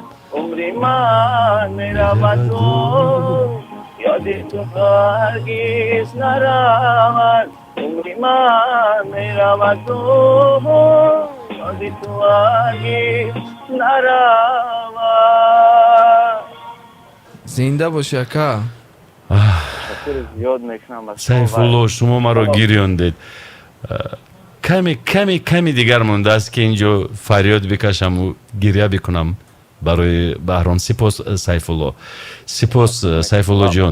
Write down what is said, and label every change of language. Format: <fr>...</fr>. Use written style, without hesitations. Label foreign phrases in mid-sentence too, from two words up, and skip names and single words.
<fa>عمری من میرود تو یادی تو هرگیز نرود، عمری من میرود تو یادی تو هرگیز نرود. زنده باشی اکا.</fa> <tg>сайфулло, шумо маро гирёндед. ками дигар мондааст ки инҷо фарёд бикашаму гирья бикунам барои Баҳром. сипос сайфулло, сипос сайфуллоҷон.</tg>